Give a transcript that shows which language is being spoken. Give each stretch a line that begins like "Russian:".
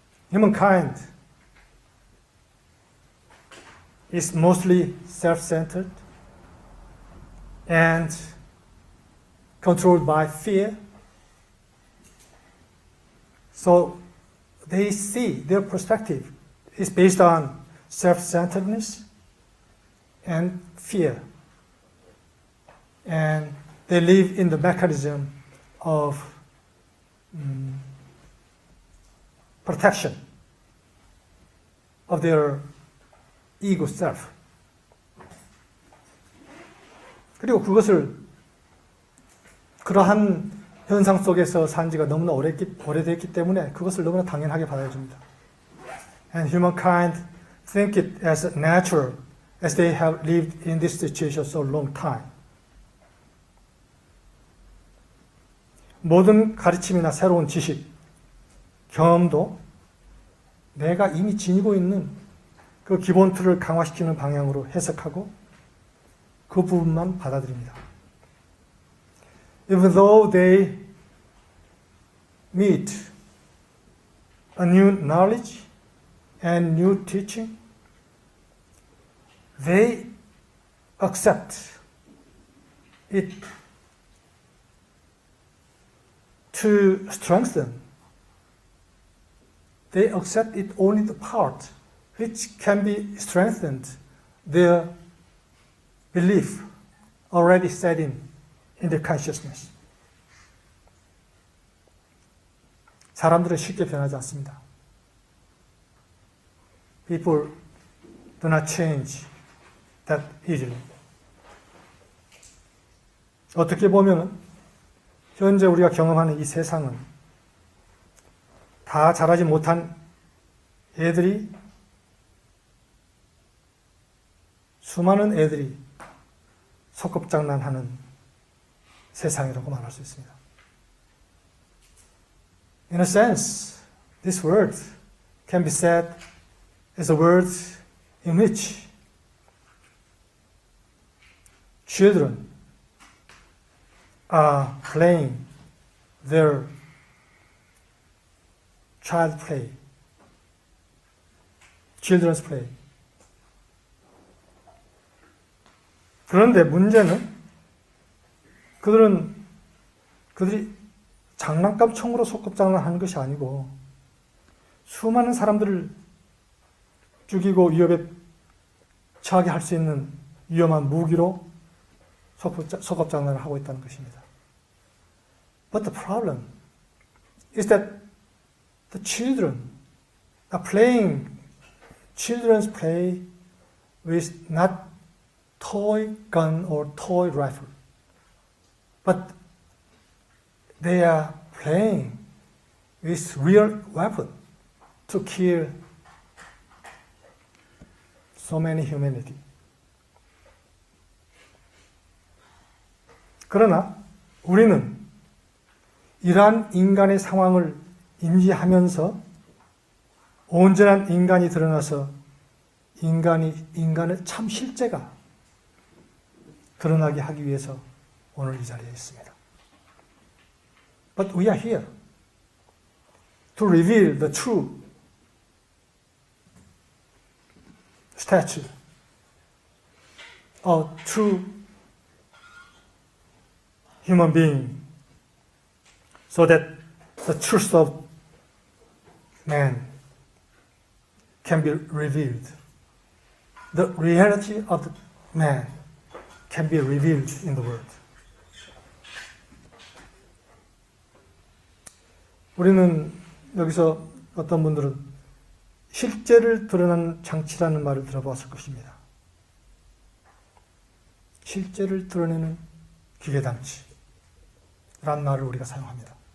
English: Humankind is mostly self-centered and controlled by fear. So they see their perspective is based on self-centeredness and fear. And they live in the mechanism of protection of their ego self.
Korean: 그리고 그것을 그러한 현상 속에서 산 지가 너무나 오래됐기 때문에 그것을 너무나 당연하게 받아줍니다.
English: And humankind think it as natural as they have lived in this situation so long time.
Korean: 모든 가르침이나 새로운 지식, 경험도 내가 이미 지니고 있는 그 기본 틀을 강화시키는 방향으로 해석하고 그 부분만 받아들입니다.
English: Even though they meet a new knowledge and new teaching, they accept it to strengthen. They accept it only the part which can be strengthened, their belief already set in their consciousness.
Korean: 사람들은 쉽게 변하지 않습니다.
English: People do not change that easily.
Korean: 어떻게 보면 현재 우리가 경험하는 이 세상은 다 자라지 못한 애들이 수많은 애들이 소꿉장난하는 세상이라고 말할 수 있습니다.
English: In a sense, this word can be said as a word in which children are playing their child play, children's play.
Korean: 그런데 문제는 그들이 장난감총으로 소꿉장난하는 것이 아니고 수많은 사람들을 죽이고 위협에 처하게 할 수 있는 위험한 무기로 소꿉장난을 하고 있다는 것입니다.
English: But the problem is that the children are playing children's play with not toy gun or toy rifle, but they are playing with real weapon to kill so many humanity.
Korean: 그러나 우리는 이러한 인간의 상황을 인지하면서 온전한 인간이 드러나서 인간의 참 실제가 드러나게 하기 위해서 오늘 이 자리에 있습니다.
English: But we are here to reveal the true stature, a true human being, so that the truth of man can be revealed. The reality of the man can be revealed in the world.
Korean: 우리는 여기서 어떤 분들은 실제를 드러난 장치라는 말을 들어봤을 것입니다. 실제를 드러내는 기계장치라는 말을 우리가 사용합니다.